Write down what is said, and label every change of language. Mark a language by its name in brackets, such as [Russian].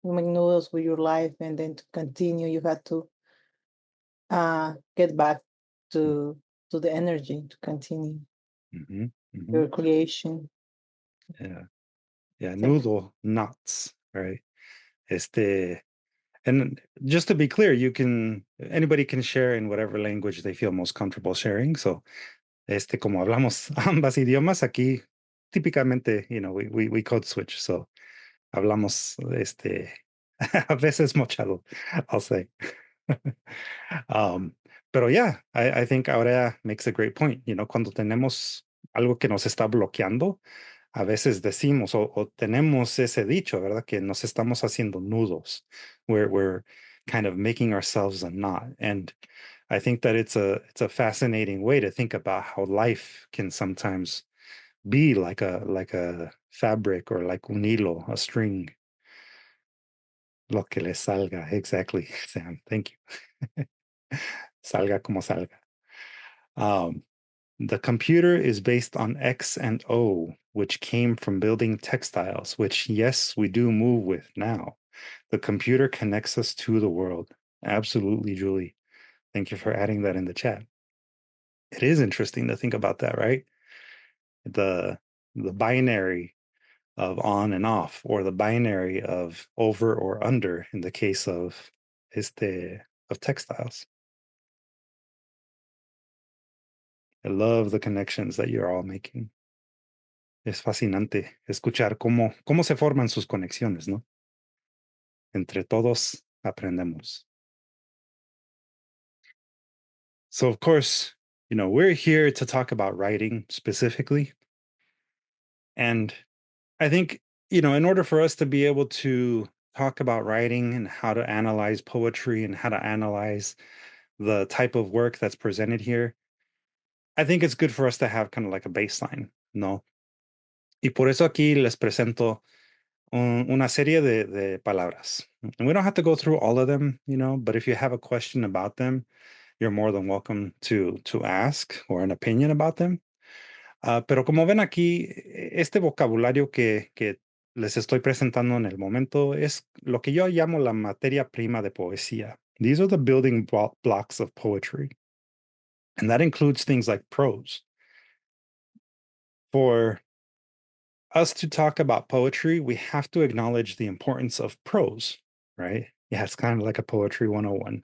[English] You make noodles with your life, and then to continue, you have to get back to the energy to continue Mhm. your Mhm. creation. Yeah. Yeah. Thank Noodle knots, right? And just to be clear, anybody can share in whatever language they feel most comfortable sharing. [Spanish] So, como hablamos ambas idiomas aquí, típicamente, [English] you know, we code switch. [Spanish] So, hablamos, a veces mochado, [English] I'll say. um, pero yeah, I think Aurea makes a great point. You know, [Spanish] cuando tenemos algo que nos está bloqueando, a veces decimos o tenemos ese dicho, ¿verdad? Que nos estamos haciendo nudos, [English] where we're kind of making ourselves a knot. And I think that it's a fascinating way to think about how life can sometimes be like a fabric, or like [Spanish] un hilo, [English] a string. [Spanish] Lo que le salga, exactly, Sam. [English] Thank you. [Spanish] Salga como salga. [English] Um, the computer is based on X and O, which came from building textiles, which, yes, we do move with now. The computer connects us to the world. Absolutely, Julie. Thank you for adding that in the chat. It is interesting to think about that, right? The the binary of on and off, or the binary of over or under in the case of textiles. I love the connections that you're all making. [Spanish] Es fascinante escuchar cómo se forman sus conexiones, ¿no? Entre todos aprendemos. [English] So, of course, you know, we're here to talk about writing specifically. And I think, you know, in order for us to be able to talk about writing and how to analyze poetry and how to analyze the type of work that's presented here, I think it's good for us to have kind of like a baseline, ¿no? [Spanish] Y por eso aquí les presento una serie de palabras. [English] And we don't have to go through all of them, you know, but if you have a question about them, you're more than welcome to ask, or an opinion about them. [Spanish] Pero como ven aquí, este vocabulario que les estoy presentando en el momento es lo que yo llamo la materia prima de poesía. [English] These are the building blocks of poetry. And that includes things like prose. For us to talk about poetry, we have to acknowledge the importance of prose, right? Yeah, it's kind of like a poetry 101.